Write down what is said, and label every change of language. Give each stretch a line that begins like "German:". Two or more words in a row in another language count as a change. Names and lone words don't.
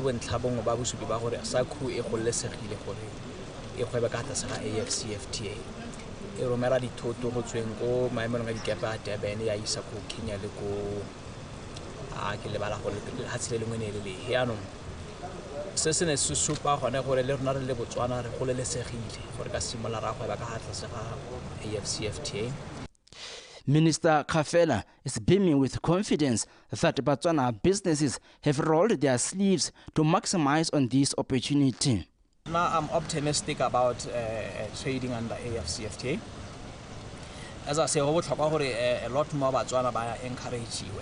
Tswana: bontlhabong ba bosupi ba gore SACU e gollesegile gore e gweba ka tlase ga AFCFTA e romela dithoto go tsweng go maemong a dikepa a Durban ya isa go Kenya le go ke lebala go le hatsile lengwe ne le yaanong se se ne se supa gone gore le rona re le Botswana re golelesegile gore ka simolla ra gweba ka tlase ga AFCFTA.
English: Minister Kafela is beaming with confidence that Botswana businesses have rolled their sleeves to maximize on this opportunity. Now I'm optimistic about trading under AFCFTA. As I say, a lot more Botswana by encourage you.